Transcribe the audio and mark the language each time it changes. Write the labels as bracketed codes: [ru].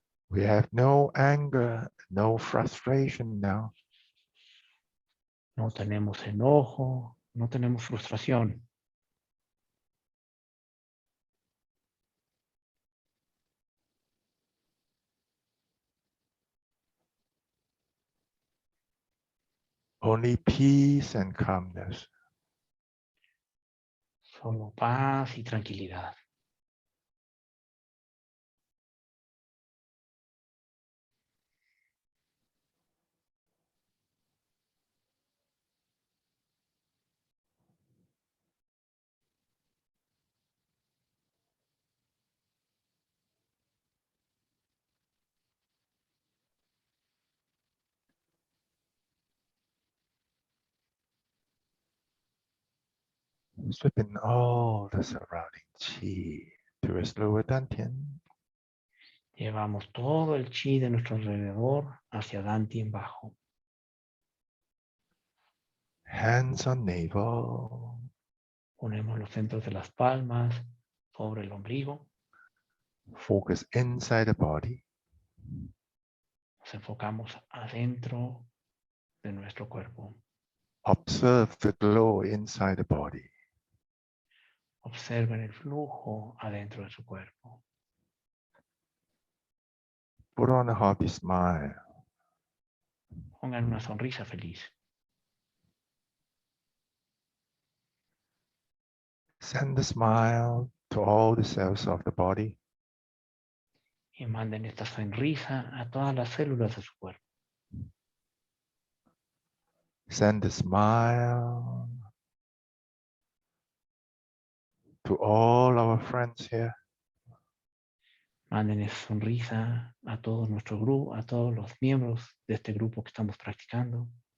[en] We have no anger, no frustration now. [es] No tenemos enojo, no tenemos frustración. [en] Only peace and calmness. [es] Solo paz y tranquilidad. [en] Sweeping all the surrounding qi to its lower dantian. [es] Llevamos todo el chi de nuestro alrededor hacia Dantian bajo. [en] Hands on navel. [es] Ponemos los centros de las palmas sobre el ombligo. [en] Focus inside the body. [es] Nos enfocamos adentro de nuestro cuerpo. [en] Observe the glow inside the body. [es] Observen el flujo adentro de su cuerpo. [en] Put on a happy smile. [es] Pongan una sonrisa feliz. [en] Send the smile to all the cells of the body. [es] Y manden esta sonrisa a todas las células de su cuerpo. [en] Send the smile to all our friends here. [es] Manden esa sonrisa a todo nuestro grupo, a todos los miembros de este grupo que estamos practicando.